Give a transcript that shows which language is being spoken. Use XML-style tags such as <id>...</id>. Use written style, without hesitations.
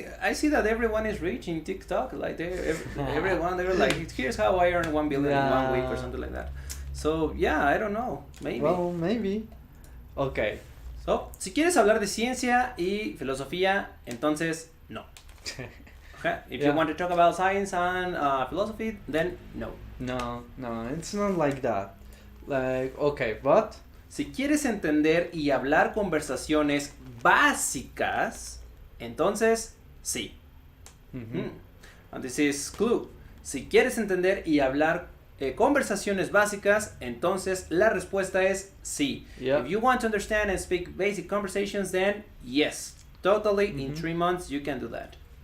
<en>I see that everyone is rich in TikTok. Like everyone, they're like, here's how I earn 1 billion in 1 week or something like that. So yeah, I don't know. Maybe. Well, maybe. Okay.</en> <es>So, si quieres hablar de ciencia y filosofía, entonces no.</es> <en>Okay. If you want to talk about science and philosophy, then no. No, it's not like that. Like, okay, but</en> <es>si quieres entender y hablar conversaciones básicas, entonces sí.</es> <en>And this is clue.</en> <es>Si quieres entender y hablar conversaciones básicas, entonces la respuesta es sí.</es> <en>If you want to understand and speak basic conversations, then yes, totally. In 3 months you can do that.</en>